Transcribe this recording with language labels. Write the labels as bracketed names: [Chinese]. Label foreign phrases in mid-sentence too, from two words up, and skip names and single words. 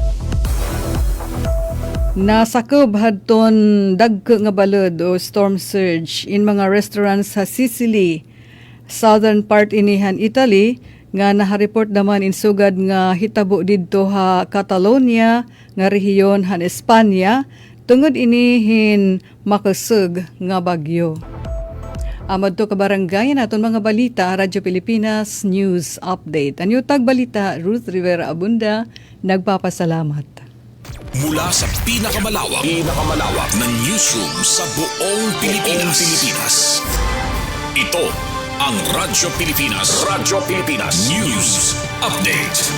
[Waray] Nasakob hadton dagko nga balod o [English] storm surge [Waray] in mga restaurants sa Sicily, [English] southern part [Waray] inihan Italy, nga nahareport naman in sugad nga hitabo didto ha Catalonia nga rehiyon han Espanya tungod inihin makasug nga bagyo. Amad to kabarangay naton mga balita, Radyo Pilipinas News Update. Anyo tag balita, Ruth Rivera Abunda, nagpapasalamat. [Filipino] Mula sa pinakamalawak na newsroom sa buong Pilipinas. Ito ang Radyo Pilipinas News Update.